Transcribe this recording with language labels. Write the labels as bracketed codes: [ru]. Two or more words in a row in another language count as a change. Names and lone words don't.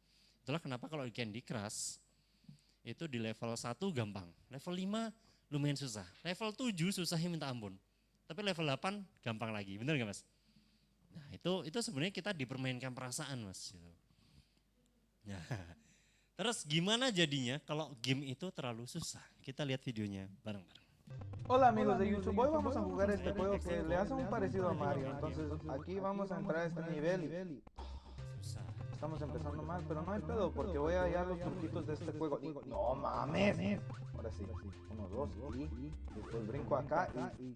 [id] Itulah kenapa kalau di Candy Crush, itu di level 1 gampang, level 5 lumayan susah, level 7 susahnya minta ampun. Tapi level 8 gampang lagi, bener gak Mas? Nah itu sebenarnya kita dipermainkan perasaan Mas. Nah, terus gimana jadinya kalau game itu terlalu susah? Kita lihat videonya bareng-bareng. [es] Hola amigos de YouTube, hoy vamos a jugar este juego que le hace un parecido a Mario. Entonces aquí vamos a entrar a este nivel y estamos empezando mal, pero no hay pedo porque voy a hallar los truquitos de este juego. No mames. Ahora sí, 1, 2 y después brinco acá y...